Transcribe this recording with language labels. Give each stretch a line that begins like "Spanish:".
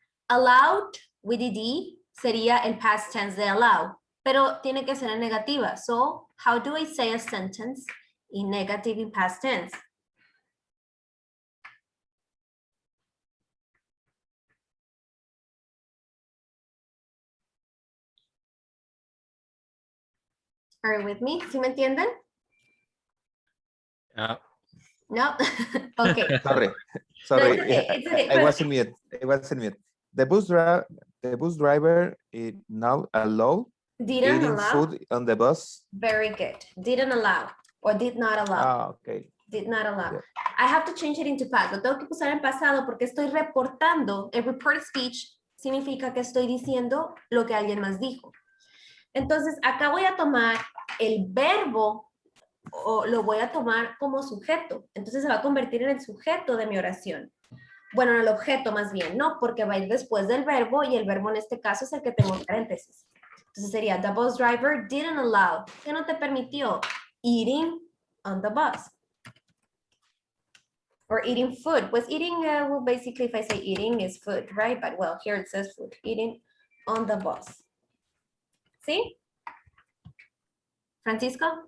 Spanish: Allowed with ed sería el past tense de allow, pero tiene que ser en negativa.
English: So, how do I say a sentence in negative in past tense? Are you with me? ¿Sí me entienden? No? Okay. Sorry. No, it's okay, it's okay. I was in mute. The bus driver is now allowed Didn't eating allow. food on the bus. Very good. Didn't allow or did not allow. Ah, okay. Did not allow. Yeah. I have to change it into past. Lo tengo que usar en pasado porque estoy reportando.
Spanish: El report speech significa que estoy diciendo lo que alguien más dijo. Entonces, acá voy a tomar el verbo o lo voy a tomar como sujeto. Entonces, se va a convertir en el sujeto de mi oración. Bueno, en el objeto más bien, ¿no? Porque va a ir después del verbo y el verbo en este caso es el que tengo en paréntesis. Entonces sería, the bus driver didn't allow. ¿Qué no te permitió?
English: Eating on the bus. Or eating food. Pues eating, well, basically if I say eating is food, right? But well, here it says food. Eating on the bus. ¿Sí? Francisco?